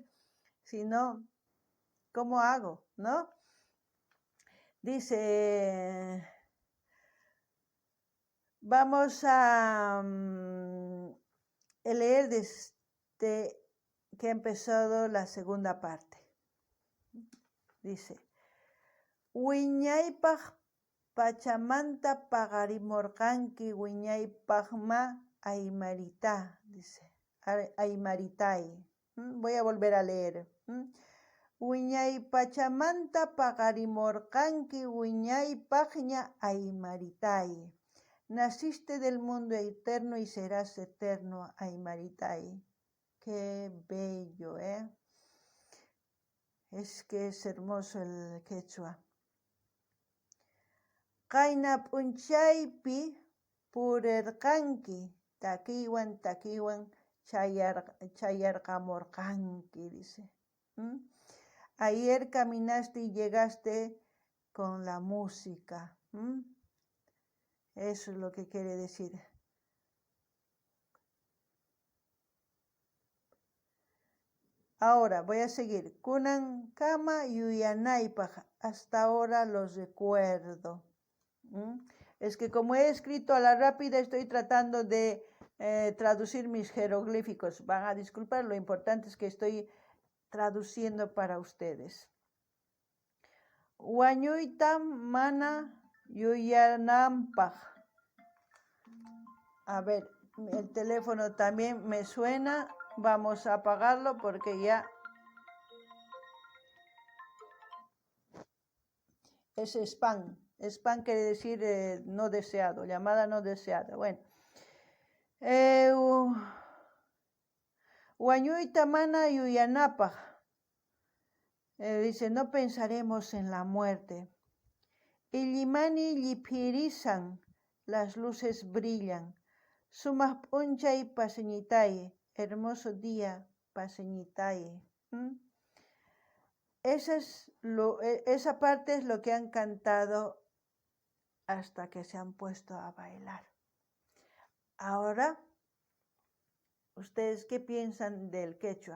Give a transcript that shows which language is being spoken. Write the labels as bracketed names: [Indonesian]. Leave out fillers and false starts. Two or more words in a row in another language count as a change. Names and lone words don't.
[Spanish] Si no, ¿cómo hago? ¿No? Dice, vamos a leer desde que ha empezado la segunda parte. Dice, [Quechua] Wiñaypaq Pachamanta pagarimorqanki wiñaypaqma aymarita, [Spanish] dice, aymaritay. Voy a volver a leer. [Quechua] Wiñaypachamanta pagarimorqanki wiñaypaqña aymaritay. [Spanish] Naciste del mundo eterno y serás eterno, aymaritay. Qué bello, Es que es hermoso el quechua. [Quechua] Qayna p'unchaypi purerqanki takiwan chayarqamurqanki, [Spanish] dice. Ayer caminaste y llegaste con la música. Eso es lo que quiere decir. Ahora voy a seguir. [Quechua] Kunan kama yuyanaypaq. [Spanish] Hasta ahora los recuerdo. Es que como he escrito a la rápida, estoy tratando de traducir mis jeroglíficos. Van a disculpar, lo importante es que estoy traduciendo para ustedes. [Quechua] Wañuyta mana yuyanampaq. [Spanish] A ver, el teléfono también me suena. Vamos a apagarlo porque ya es spam. Spam quiere decir no deseado, llamada no deseada. Bueno. [Quechua] Wañuyta mana yuyanapaq. [Spanish] Dice, no pensaremos en la muerte. Illimani lliphirizan, las luces brillan. [Quechua] Sumaq p'unchay paseñitay, [Spanish] hermoso día paseñitay. Esa parte es lo que han cantado hasta que se han puesto a bailar. Ahora, ¿ustedes qué piensan del quechua?